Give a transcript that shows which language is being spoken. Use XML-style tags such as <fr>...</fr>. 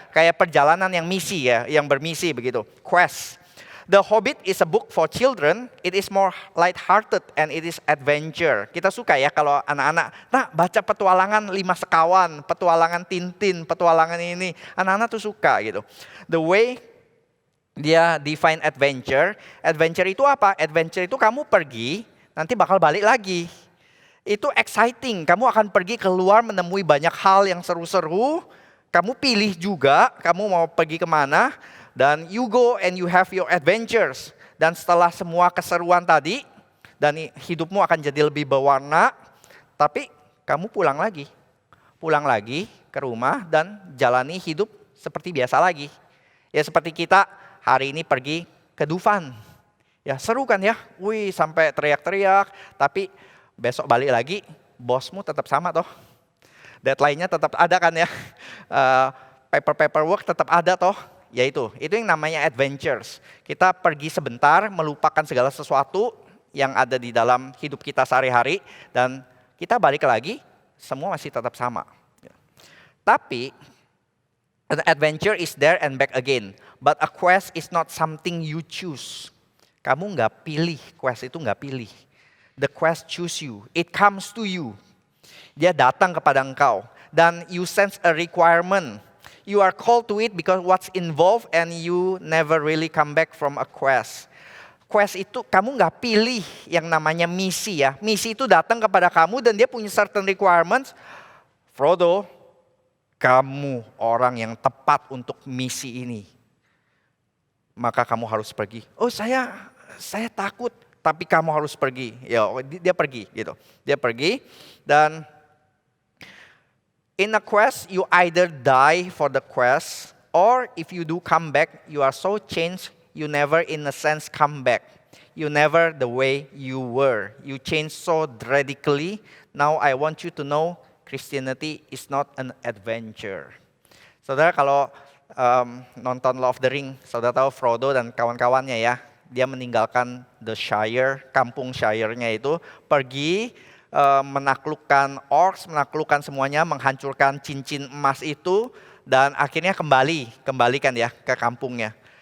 <id>Kayak perjalanan yang misi ya, yang bermisi begitu.</id> <en>Quest. The Hobbit is a book for children. It is more light-hearted and it is adventure.</en> <id>Kita suka ya kalau anak-anak, baca petualangan 5 sekawan, petualangan Tintin, petualangan ini. Anak-anak tuh suka gitu.</id> <en>The way</en> <id>dia define adventure itu apa? Adventure itu kamu pergi, nanti bakal balik lagi. Itu exciting, kamu akan pergi keluar menemui banyak hal yang seru-seru. Kamu pilih juga, kamu mau pergi kemana. Dan</id> <en>you go and you have your adventures.</en> <id>Dan setelah semua keseruan tadi, dan hidupmu akan jadi lebih berwarna, tapi kamu pulang lagi ke rumah dan jalani hidup seperti biasa lagi. Ya seperti kita hari ini pergi ke Dufan. Ya seru kan ya, sampai teriak-teriak, tapi besok balik lagi, bosmu tetap sama toh. Deadline-nya tetap ada kan ya, paperwork tetap ada toh. Ya itu yang namanya adventures. Kita pergi sebentar, melupakan segala sesuatu yang ada di dalam hidup kita sehari-hari, dan kita balik lagi, semua masih tetap sama. Tapi</id> <en>an adventure is there and back again, but a quest is not something you choose.</en> <id>Kamu nggak pilih, quest itu nggak pilih.</id> <en>The quest choose you, it comes to you.</en> <id>Dia datang kepada engkau, dan</id> <en>you sense a requirement. You are called to it because what's involved and you never really come back from a quest.</en> <id>Quest itu kamu nggak pilih yang namanya misi ya. Misi itu datang kepada kamu dan dia punya certain requirements. Frodo, kamu orang yang tepat untuk misi ini. Maka kamu harus pergi. Oh saya takut, tapi kamu harus pergi. Ya dia pergi gitu. Dia pergi dan</id> <en>in a quest, you either die for the quest, or if you do come back, you are so changed, you never in a sense come back. You never the way you were. You change so radically. Now I want you to know, Christianity is not an adventure.</en> <id>Saudara kalau nonton Lord of the Ring, saudara tahu Frodo dan kawan-kawannya ya, dia meninggalkan the Shire, kampung Shire-nya itu, pergi menaklukkan orcs, menaklukkan semuanya, menghancurkan cincin emas itu, dan akhirnya kembalikan ya ke kampungnya.</id>